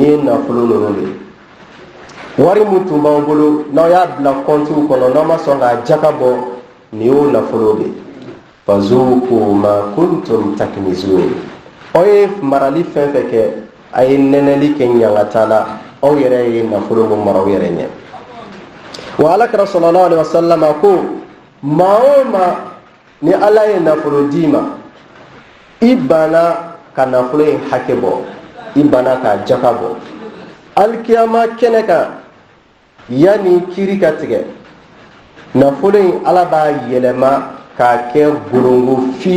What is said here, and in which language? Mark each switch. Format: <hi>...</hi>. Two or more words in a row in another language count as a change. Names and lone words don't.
<bm>ye nafolo ninnu de ye wari min tun b'aw bolo n'aw y'a bila kɔntiw kɔnɔ n'aw ma sɔn ka jaka bɔ nin y'o nafolo de ye</bm> <ar>فذوقوا ما كنتم تكنزون</ar> <bm>aw ye marali fɛn fɛn kɛ a ye nɛnɛli kɛ ɲangata la aw yɛrɛ ye nafolo min mara aw yɛrɛ ɲɛ wa alakira</bm> <ar>صلى الله عليه وسلم</ar> <bm>ko maa o maa ni ala ye nafolo d'i ma i banna ka nafolo in hakɛ bɔ i banna ka jaka bɔ alikiyama kɛnɛ kan yanni kiiri ka tigɛ nafolo in ala b'a yɛlɛma k'a kɛ gorongo</bm>